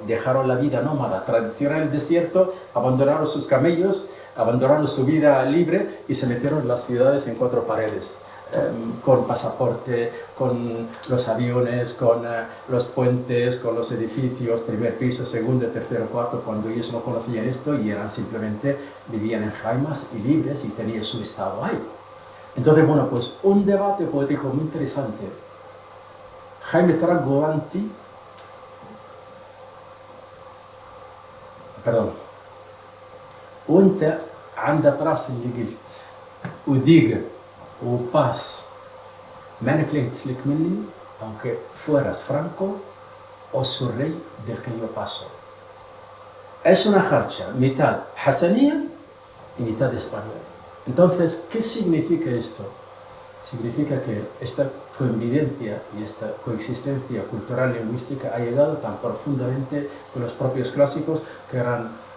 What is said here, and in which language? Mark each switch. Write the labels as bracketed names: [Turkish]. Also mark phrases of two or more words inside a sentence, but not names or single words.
[Spanish] dejaron la vida nómada tradicional en el desierto, abandonaron sus camellos, abandonaron su vida libre y se metieron en las ciudades en 4 paredes, con pasaporte, con los aviones, con los puentes, con los edificios, primer piso, segundo, tercero, cuarto, cuando ellos no conocían esto y eran simplemente, vivían en jaimas y libres y tenían su estado ahí. Entonces, bueno, pues un debate poético muy interesante. Jaime Tragoanti, [Hassaniyya] وانت عندك راس اللي قلت وديقة وباس ما نكليت سلك مني [Spanish] aunque fueras franco o su rey del que yo paso. Es una jarcha, mitad hasanía y mitad español. Entonces, ¿qué significa esto? Significa que esta convivencia y esta coexistencia cultural lingüística ha llegado tan profundamente que los propios clásicos, que eran